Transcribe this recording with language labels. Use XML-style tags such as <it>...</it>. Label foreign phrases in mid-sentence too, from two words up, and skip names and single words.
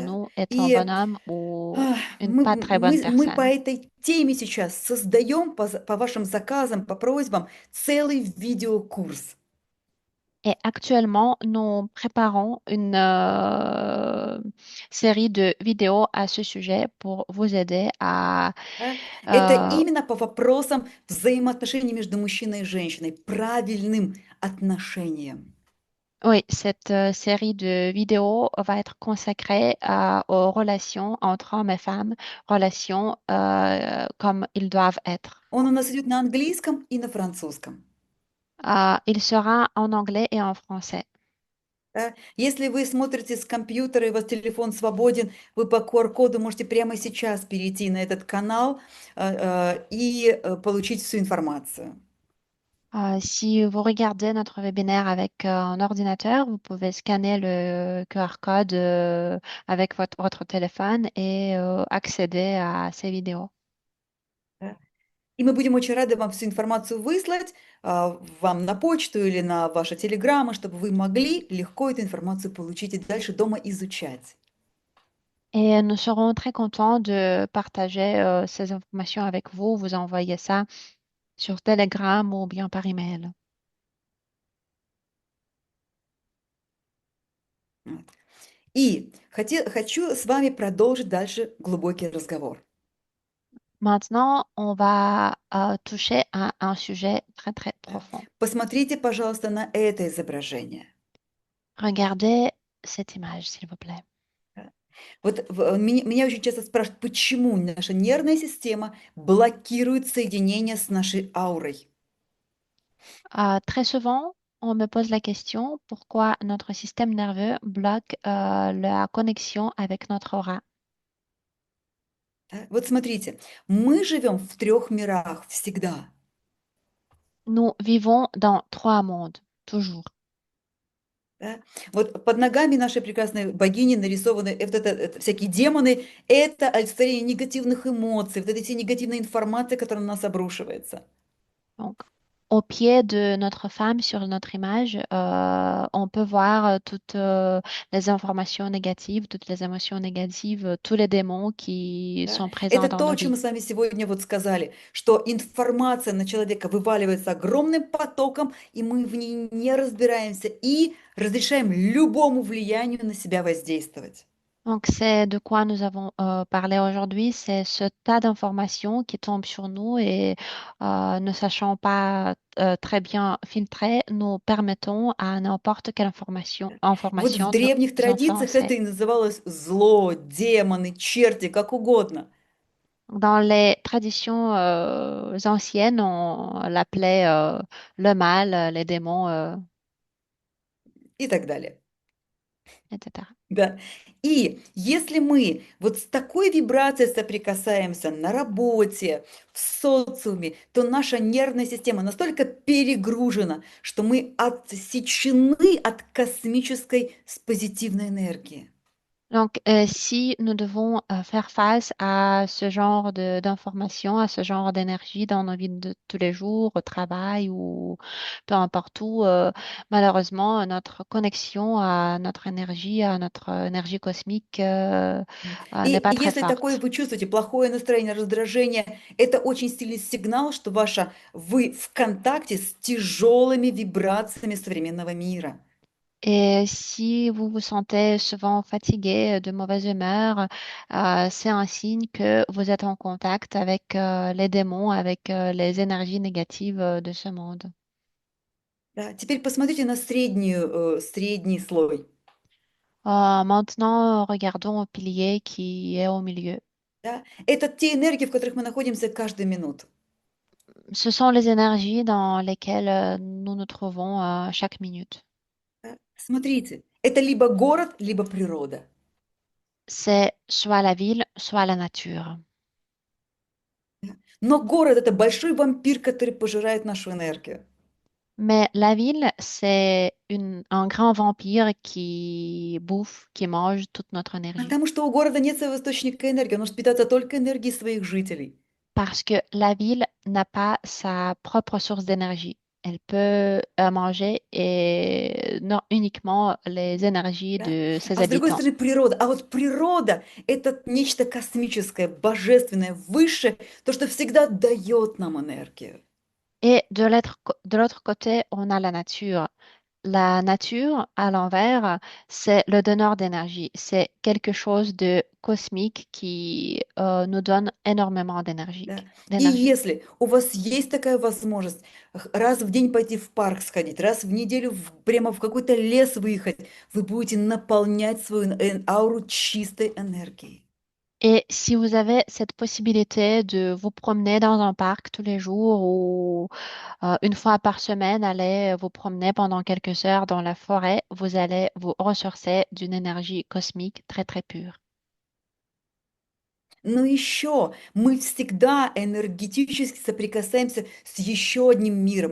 <ru>Да?</ru> <fr>nous est un bon</fr> <ru>И</ru> <fr>homme ou</fr> <ru>а,</ru> <fr>une pas très bonne</fr> <ru>мы по</ru> <fr>personne.</fr> <ru>этой теме сейчас создаем по вашим заказам, по просьбам целый видеокурс.</ru> <fr>Et actuellement, nous préparons une série de vidéos à ce sujet pour vous aider à...</fr> <ru>Да? Это euh, именно по вопросам взаимоотношений между мужчиной и женщиной, правильным отношениям.</ru> <fr>oui, cette série de vidéos va être consacrée aux relations entre hommes et femmes, relations comme ils doivent être.</fr> <ru>Он у нас идет на английском и на французском.</ru> <fr>Il sera en anglais et en français.</fr> <ru>Да? Если вы смотрите с компьютера и у вас телефон свободен, вы по QR-коду можете прямо сейчас перейти на этот канал и получить всю информацию.</ru> <fr>Si vous regardez notre webinaire avec un ordinateur, vous pouvez scanner le QR code avec votre téléphone et accéder à ces vidéos.</fr> <ru>Да? И мы будем очень рады вам всю информацию выслать вам на почту или на ваши телеграммы, чтобы вы могли легко эту информацию получить и дальше дома изучать.</ru> <fr>Et nous serons très contents de partager ces informations avec vous. Vous envoyez ça sur Telegram ou bien par email.</fr> <ru>Вот. И хочу с вами продолжить дальше глубокий разговор.</ru> <fr>Maintenant, on va toucher à un sujet très, très</fr> <ru>Да?</ru> <fr>profond.</fr> <ru>Посмотрите, пожалуйста, на это изображение.</ru> <fr>Regardez cette image, s'il vous plaît.</fr> <ru>Да? Вот меня очень часто спрашивают, почему наша нервная система блокирует соединение с нашей аурой.</ru> <fr>Très souvent, on me pose la question pourquoi notre système nerveux bloque la connexion avec notre aura.</fr> <ru>Да? Вот смотрите, мы живем в трех мирах всегда.</ru> <fr>Nous vivons dans trois mondes, toujours.</fr> <ru>Да? Вот под ногами нашей прекрасной богини нарисованы это всякие демоны. Это олицетворение негативных эмоций, вот этой всей негативной информации, которая на нас обрушивается.</ru> <fr>Donc, Au pied de notre femme sur notre image, on peut voir toutes les informations négatives, toutes les émotions négatives, tous les démons qui</fr> <ru>Да?</ru> <fr>sont présents</fr> <ru>Это</ru> <fr>dans</fr> <ru>то,</ru> <fr>nos</fr> <ru>о чем</ru> <fr>vies.</fr> <ru>мы с вами сегодня вот сказали, что информация на человека вываливается огромным потоком, и мы в ней не разбираемся и разрешаем любому влиянию на себя воздействовать.</ru> <fr>Donc, c'est de quoi nous avons parlé aujourd'hui, c'est ce tas d'informations qui tombent sur nous et ne sachant pas très bien filtrer, nous permettons à n'importe quelle</fr> <ru>Вот в</ru> <fr>information de</fr> <ru>древних</ru> <fr>nous</fr> <ru>традициях</ru> <fr>influencer.</fr> <ru>это и называлось зло, демоны, черти, как угодно</ru> <fr>Dans les traditions anciennes, on l'appelait le mal, les démons,</fr> <ru>и так далее.</ru> <fr>etc.</fr> <ru>Да. И если мы вот с такой вибрацией соприкасаемся на работе, в социуме, то наша нервная система настолько перегружена, что мы отсечены от космической позитивной энергии.</ru> <fr>Donc, si nous devons faire face à ce genre d'informations, à ce genre d'énergie dans nos vies de tous les jours, au travail ou peu importe où, malheureusement, notre connexion à notre énergie cosmique, n'est</fr> <ru>И</ru> <fr>pas très</fr> <ru>если такое</ru> <fr>forte.</fr> <ru>вы чувствуете, плохое настроение, раздражение, это очень сильный сигнал, что вы в контакте с тяжелыми вибрациями современного мира.</ru> <fr>Et si vous vous sentez souvent fatigué, de mauvaise humeur, c'est un signe que vous êtes en contact avec les démons, avec les énergies négatives de ce monde.</fr> <ru>Да, теперь посмотрите на средний слой.</ru> <fr>Maintenant, regardons au pilier qui est au milieu.</fr> <ru>Да? Это те энергии, в которых мы находимся каждую минуту.</ru> <fr>Ce sont les énergies dans lesquelles nous nous trouvons chaque minute.</fr> <ru>Да? Смотрите, это либо город, либо природа.</ru> <fr>C'est soit la ville, soit la nature.</fr> <ru>Да? Но город– это большой вампир, который пожирает нашу энергию.</ru> <fr>Mais la ville, c'est un grand vampire qui bouffe, qui mange toute notre énergie.</fr> <ru>Потому что у города нет своего источника энергии, он может питаться только энергией своих жителей.</ru> <fr>Parce que la ville n'a pas sa propre source d'énergie. Elle peut manger et non uniquement les énergies</fr> <ru>Да?</ru> <fr>de ses</fr> <ru>А с другой</ru> <fr>habitants.</fr> <ru>стороны природа. А вот природа– это нечто космическое, божественное, высшее, то, что всегда дает нам энергию.</ru> <fr>Et de l'autre côté, on a la nature. La nature, à l'envers, c'est le donneur d'énergie. C'est quelque chose de cosmique qui nous donne énormément</fr> <ru>Да. И</ru> <fr>d'énergie.</fr> <ru>если у вас есть такая возможность раз в день пойти в парк сходить, раз в неделю прямо в какой-то лес выехать, вы будете наполнять свою ауру чистой энергией.</ru> <fr>Et si vous avez cette possibilité de vous promener dans un parc tous les jours ou une fois par semaine, aller vous promener pendant quelques heures dans la forêt, vous allez vous ressourcer d'une énergie cosmique très très pure.</fr> <ru>Но еще мы всегда энергетически соприкасаемся с еще одним миром.</ru>